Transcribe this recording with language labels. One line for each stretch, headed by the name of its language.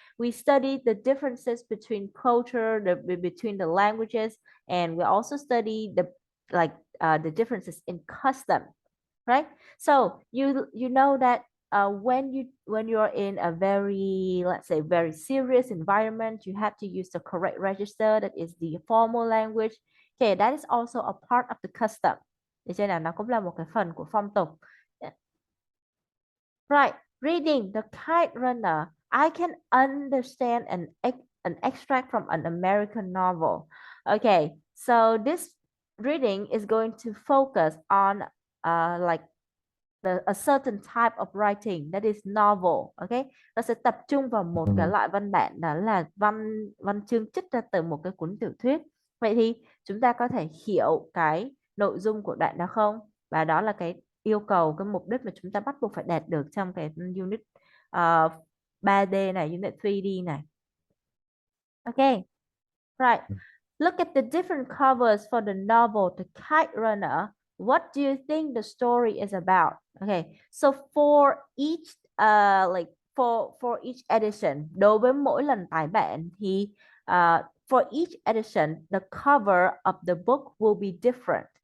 English: We studied the differences between culture, between the languages, and we also studied the differences in custom, right? So you know that when you're in a very, let's say, very serious environment, you have to use the correct register, that is the formal language. Okay, that is also a part of the custom.
Vietnamese: Để cho nên nó cũng là một cái phần của phong tục.
English: Yeah. Right, reading The Kite Runner. I can understand an extract from an American novel. Okay, so this reading is going to focus on like a certain type of writing, that is novel.
Vietnamese: Okay, nó sẽ tập trung vào một cái Um, loại văn bản, đó là văn văn chương trích ra từ một cái cuốn tiểu thuyết. Vậy thì chúng ta có thể hiểu cái nội dung của đoạn đó không? Và đó là cái yêu cầu, cái mục đích mà chúng ta bắt buộc phải đạt được trong cái unit 3D này, unit 3D này.
English: Okay, right. Look at the different covers for the novel The Kite Runner. What do you think the story is about? Okay, so for each for each edition,
Vietnamese: đối với mỗi lần tái bản thì
English: for each edition, the cover of the book will be different.